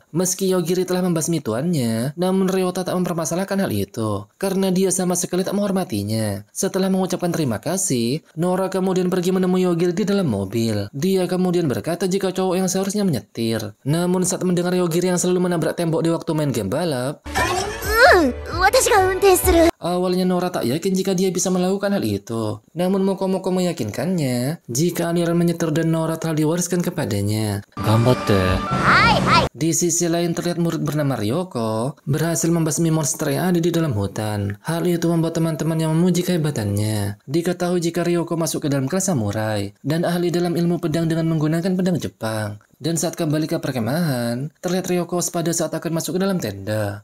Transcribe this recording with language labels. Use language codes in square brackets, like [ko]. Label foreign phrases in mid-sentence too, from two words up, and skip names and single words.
[id] Meski Yogiri telah membasmi tuannya, namun Ryota tak mempermasalahkan hal itu, karena dia sama sekali tak menghormatinya. Setelah mengucapkan terima kasih, Nora kemudian pergi menemui Yogiri di dalam mobil. Dia kemudian berkata jika cowok yang seharusnya menyetir. Namun saat mendengar Yogiri yang selalu menabrak tembok di waktu main game balap, [ja] 私が運転する。 [id] Awalnya Nora tak yakin jika dia bisa melakukan hal itu. Namun Mokomoko meyakinkannya jika aliran menyetir dan Nora telah diwariskan kepadanya. [ja] 頑張って。はいはい。 [id] Di sisi lain terlihat murid bernama Ryoko berhasil membasmi monster yang ada di dalam hutan. Hal itu membuat teman-teman yang memuji kehebatannya. Diketahui jika Ryoko masuk ke dalam kelas samurai dan ahli dalam ilmu pedang dengan menggunakan pedang Jepang. Dan saat kembali ke perkemahan, terlihat Ryoko pada saat akan masuk ke dalam tenda.